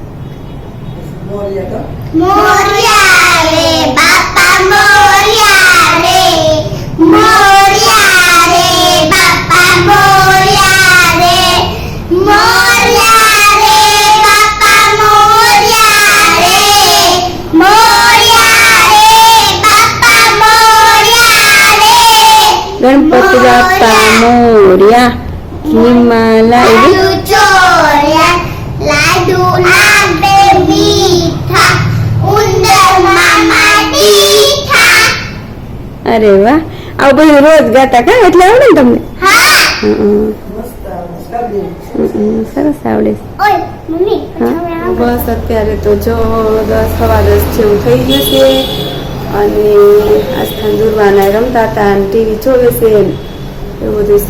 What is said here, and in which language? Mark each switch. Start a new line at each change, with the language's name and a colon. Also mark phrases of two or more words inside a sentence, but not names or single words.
Marathi: मोरिया रे बापा मोरिया रे मोरिया रे बापा मोरिया रे मोरिया रे बापा मोरिया रे मोरिया रे बापा मोरिया रे गणपति बापा मोरिया. हिमालय लाडू चोरिया लाडू आबे मीठा उंदर मामा मीठा.
Gujarati: અરે વાહ, આવું બધું રોજ ગાતા કા એટલે આવડે ને તમને? हाँ સરસ આવડે. ओए मम्मी હા બસ અત્યારે તો જો 10 સવા 10 જેવું થઈ ગયું છે અને આસ્થાન દુર્વાના રમતા હતા અને ટીવી જોવે છે એવું બધું છે.